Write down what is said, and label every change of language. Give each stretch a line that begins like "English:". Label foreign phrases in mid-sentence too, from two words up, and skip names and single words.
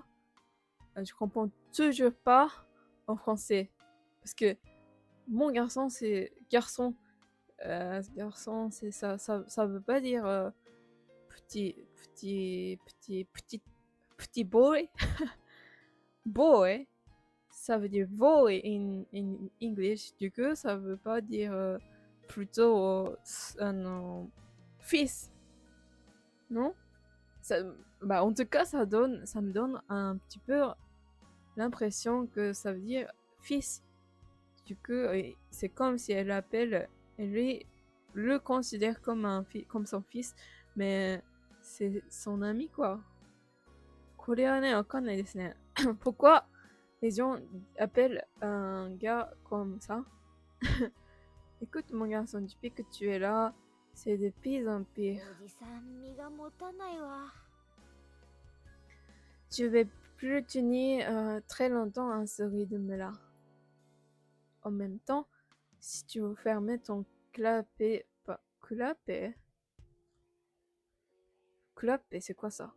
French: Je comprends toujours pas en français. Parce que mon garçon, c'est garçon. Garçon, c'est ça veut pas dire petit boy. Boy, ça veut dire
English: boy in English.
French: Du coup, ça veut pas dire plutôt un fils, non? Bah, en tout cas, ça me donne un petit peu l'impression que ça veut dire fils. Du coup, c'est comme si elle le considère comme comme son fils, mais c'est son ami, quoi.
Japanese: これはね、わかんないですね。
French: Pourquoi les gens appellent un gars comme ça? Écoute, mon garçon, depuis que tu es là, c'est de pire en pire.
Japanese: おじさん身が持たないわ。
French: Je vais plus tenir très longtemps à ce rythme-là. En même temps, si tu veux fermer ton clapet... Clapet? Clapet, c'est quoi ça?